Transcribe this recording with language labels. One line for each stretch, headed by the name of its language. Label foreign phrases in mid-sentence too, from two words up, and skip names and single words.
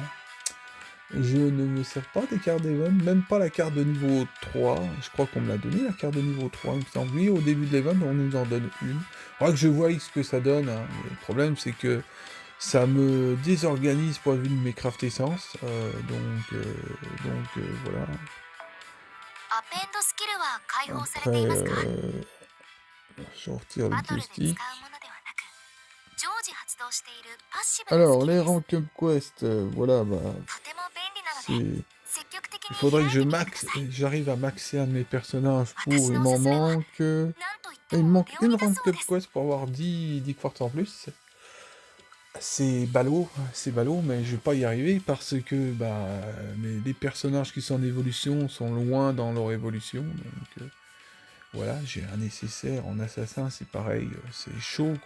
French: Je ne me sers pas des cartes d'event, même pas la carte de niveau 3. Je crois qu'on me l'a donné, la carte de niveau 3, il me semble. Oui, au début de l'event, on nous en donne une. Faudra que je voie ce que ça donne. Hein. Le problème, c'est que ça me désorganise pour vue de mes
English: craft essences.
French: Voilà.
Japanese: アペンドスキルは解放され
French: Après,
Japanese: ていますか？
French: je retire le
Japanese: バトルで使う
French: joystick.
Japanese: ものではなく、常時発動しているパッシブなス
French: Alors,
Japanese: キル
French: les
Japanese: です。
English: rank up quest,
French: voilà, bah,
Japanese: とても便利なので、
French: c'est...
Japanese: 積極的
French: Il
Japanese: に
French: faudrait que
Japanese: 開いてみてください。
French: j'arrive à maxer un de mes personnages
Japanese: 私
French: pour... Il
Japanese: のおす
French: m'en
Japanese: すめは、
French: manque...
Japanese: なんといって
French: Il me
Japanese: も
French: manque
Japanese: レオ
French: une
Japanese: ニダ
French: rank
Japanese: そう
French: up
Japanese: です。
French: quest pour avoir 10 quartz en plus. C'est ballot, mais je vais pas y arriver parce que bah, les personnages qui sont en évolution sont loin dans leur évolution. Donc voilà, j'ai un nécessaire en assassin, c'est pareil, c'est chaud quoi.